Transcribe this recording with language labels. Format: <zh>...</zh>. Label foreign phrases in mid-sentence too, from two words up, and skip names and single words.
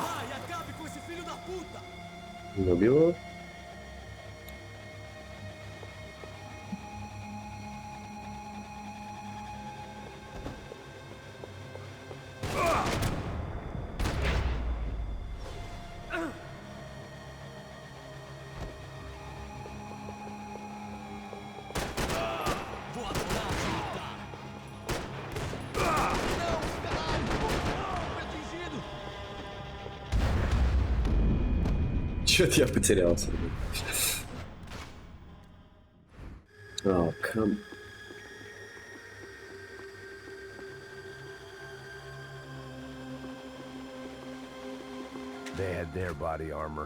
<pt>Vai, acabe com esse filho da puta!</pt> <ru>Не убил его? Чё-то я потерялся.</ru> <en>Oh, come. They had their body armor.</en>